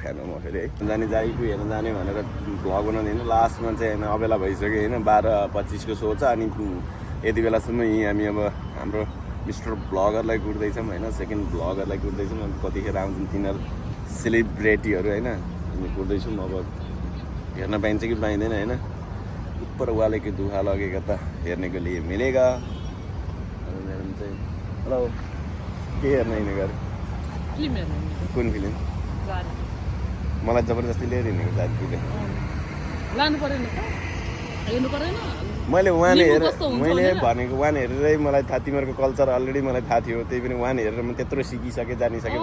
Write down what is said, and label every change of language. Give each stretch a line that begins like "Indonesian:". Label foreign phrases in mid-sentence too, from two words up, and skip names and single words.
Nepali: फ्यान हो म फेरि है जाने झारी 2 हेर्न जाने भनेर भ्लग बनाउने होइन लास्टमा चाहिँ होइन अबेला भइसक्यो होइन 12:25 को सो छ अनि यति बेलासम्म यहीँ हामी अब हाम्रो मिस्टर भ्लगरलाई कुर्दैछौँ होइन सेकेन्ड भ्लगरलाई कुर्दैछौँ अब कतिखेर आउँछन् तिनीहरू सेलिब्रेटीहरू होइन हामी कुर्दैछौँ अब हेर्न पाइन्छ कि पाइँदैन होइन
Hindi: ऊपर वाले की दुहा लगेगा
Nepali: त हेर्ने
Hindi: को लिए मिलेगा
Nepali: म्याडम चाहिँ हेलो के हेर्न हिँड्ने घर कुन फिल्म मलाई जबरजस्ती लिएर हिँडेको जातिले लानु परेन त हेर्नु परेन मैले वान मैले भनेको वान हेरेरै मलाई थाहा तिमीहरूको
English: culture already
Nepali: मलाई थाहा थियो त्यही पनि वान हेरेर म त्यत्रो सिकिसकेँ जानिसकेँ